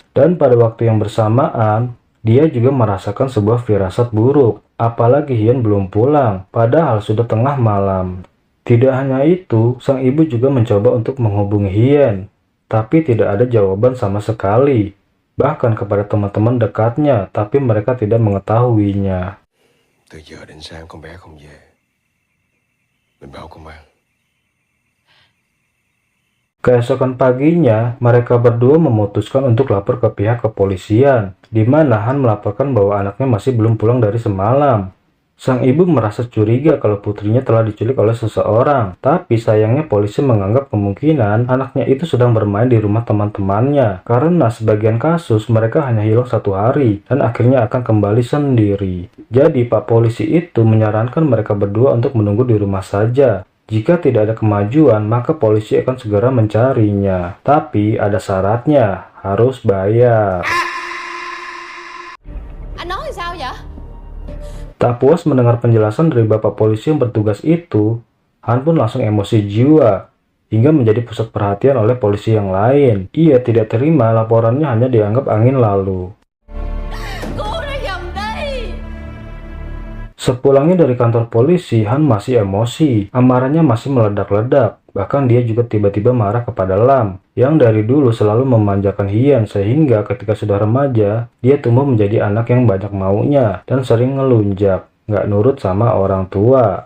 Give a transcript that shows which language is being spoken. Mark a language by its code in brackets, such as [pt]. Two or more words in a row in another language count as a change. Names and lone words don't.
[id] Dan pada waktu yang bersamaan, dia juga merasakan sebuah firasat buruk. Apalagi Ian belum pulang, padahal sudah tengah malam. Tidak hanya itu, sang ibu juga mencoba untuk menghubungi Ian, tapi tidak ada jawaban sama sekali. Bahkan kepada teman-teman dekatnya, tapi mereka tidak mengetahuinya. [vi] Từ giờ đến sáng con bé không về, mình báo công an. [id] Keesokan paginya, mereka berdua memutuskan untuk lapor ke pihak kepolisian, di mana Han melaporkan bahwa anaknya masih belum pulang dari semalam. Sang ibu merasa curiga kalau putrinya telah diculik oleh seseorang, tapi sayangnya polisi menganggap kemungkinan anaknya itu sedang bermain di rumah teman-temannya, karena sebagian kasus mereka hanya hilang 1 hari, dan akhirnya akan kembali sendiri. Jadi Pak Polisi itu menyarankan mereka berdua untuk menunggu di rumah saja. Jika tidak ada kemajuan, maka polisi akan segera mencarinya. Tapi ada syaratnya, harus bayar. [vi] Anh nói sao vậy? [id] Tak puas mendengar penjelasan dari bapak polisi yang bertugas itu, Han pun langsung emosi jiwa, hingga menjadi pusat perhatian oleh polisi yang lain. Ia tidak terima laporannya hanya dianggap angin lalu. [vi] Cô đã nhầm đi. [id] Sepulangnya dari kantor polisi, Han masih emosi. Amarahnya masih meledak-ledak. Bahkan dia juga tiba-tiba marah kepada Lam, yang dari dulu selalu memanjakan Ian, sehingga ketika sudah remaja, dia tumbuh menjadi anak yang banyak maunya dan sering ngelunjak, nggak nurut sama orang tua.